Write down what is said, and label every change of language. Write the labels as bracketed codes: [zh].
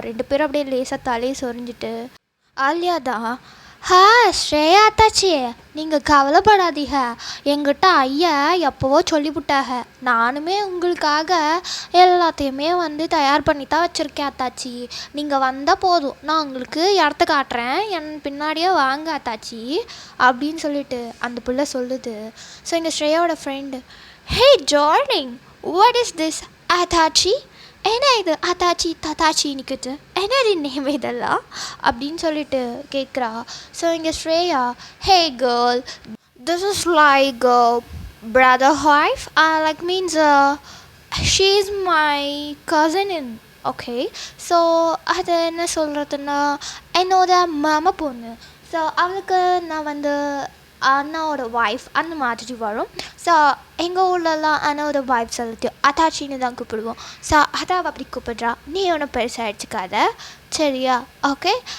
[ta] 2 பேரும் அப்படியே லேசாக தலையை சொரிஞ்சிட்டு, ஆலியா தான், ஹா ஸ்ரேயா தாச்சி நீங்கள் கவலைப்படாதீங்க, எங்கிட்ட ஐயா எப்போவோ சொல்லிவிட்டாங்க, நானுமே உங்களுக்காக எல்லாத்தையுமே தயார் பண்ணி தான் வச்சுருக்கேன் அத்தாச்சி, நீங்கள் வந்தால் போதும், நான் உங்களுக்கு இடத்த காட்டுறேன், என் பின்னாடியே வாங்க அத்தாச்சி அப்படின்னு சொல்லிட்டு அந்த பிள்ளை சொல்லுது. ஸோ எங்கள் ஸ்ரேயாவோட friend, [en] hey darling what is this [ta] அத்தாச்சி, என்ன இது அத்தாச்சி தத்தாச்சி நிற்குது, என்னது நேம் இதெல்லாம் அப்படின்னு சொல்லிட்டு கேட்குறா. [en] so [ta] இங்கே [en] Shreya, hey girl this is like brother wife, like means she is my cousin in, okay. [ta] So அது என்ன சொல்கிறதுன்னா என்னோட மாமா பொண்ணு. ஸோ அவளுக்கு நான் அண்ணாவோட ஒய்ஃப் அந்த மாதிரி வரும். ஸோ எங்கள் ஊர்லலாம் அண்ணாவோட ஒய்ஃப் சொல்லிட்டு அத்தாச்சின்னு தான் கூப்பிடுவோம். ஸோ அதான் அப்படி கூப்பிட்றா, நீ ஒன்றும் பெருசாக அடிச்சுக்காத சரியா, ஓகே.